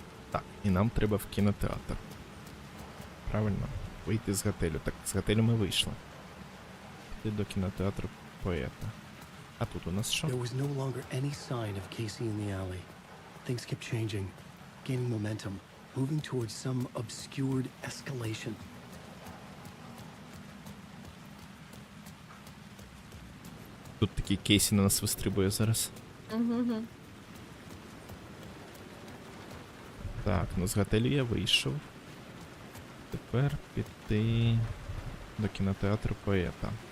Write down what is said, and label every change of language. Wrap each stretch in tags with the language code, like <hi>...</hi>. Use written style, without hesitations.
<uk>Так, і нам треба в кінотеатр. Правильно, вийти з готелю. Так, з готелю ми вийшли. Піти до кінотеатру поета. А тут у нас що?</uk> <en>There was no longer any sign of Casey in the alley. Things kept changing, gaining momentum, moving towards some obscured escalation.</en> <uk>Тут такий Кейсі на нас вистрибує зараз. Угу. Так, ну з готелю я вийшов. Тепер піти до кінотеатру поета.</uk>